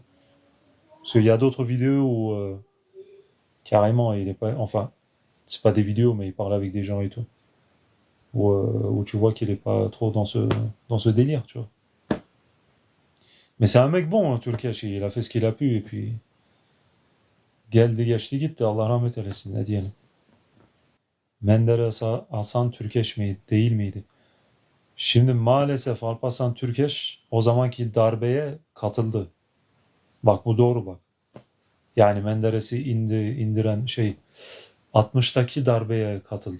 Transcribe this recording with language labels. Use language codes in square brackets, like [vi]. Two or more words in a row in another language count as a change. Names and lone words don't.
[fr] Parce qu'il y a d'autres vidéos où, carrément, il est pas, enfin, c'est pas des vidéos, mais il parle avec des gens et tout. Où tu vois qu'il est pas trop dans ce délire, tu vois. Mais c'est un mec bon, hein, Türkeş, il a fait ce qu'il a pu, et puis, [tr] geldi geçti gitti, Allah rahmet eylesin, ne diyelim. Menderes Hasan Türkeş miydi, değil miydi? Şimdi maalesef Alparslan Türkeş o zamanki darbeye katıldı. Bak bu doğru bak. Yani Menderes'i indiren 60'taki darbeye katıldı.